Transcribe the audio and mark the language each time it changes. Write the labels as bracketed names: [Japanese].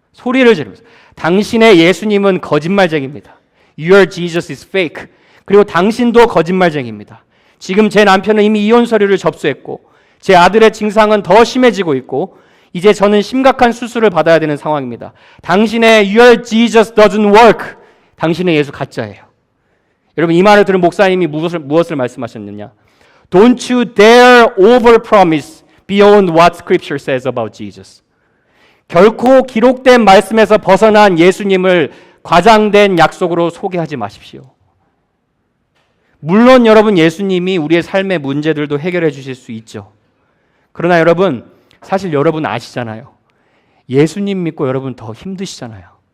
[Korean] 소리를 지르면서 당신의 예수님은 거짓말쟁입니다. [English] Your Jesus is fake. [Korean] 그리고 당신도 거짓말쟁입니다. 지금 제 남편은 이미 이혼 서류를 접수했고 제 아들의 증상은 더 심해지고 있고 이제 저는 심각한 수술을 받아야 되는 상황입니다. 당신의 [English] Your Jesus doesn't work. [Korean] 당신의 예수 가짜예요. 여러분 이 말을 들은 목사님이 무엇을 말씀하셨느냐? [English] Don't you dare overpromise beyond what Scripture says about Jesus. [Korean] 결코 기록된 말씀에서 벗어난 예수님을 과장된 약속으로 소개하지 마십시오. 물론 여러분 예수님이 우리의 삶의 문제들도 해결해 주실 수 있죠. 그러나 여러분 사실 여러분 아시잖아요. 예수님 믿고 여러분 더 힘드시잖아요.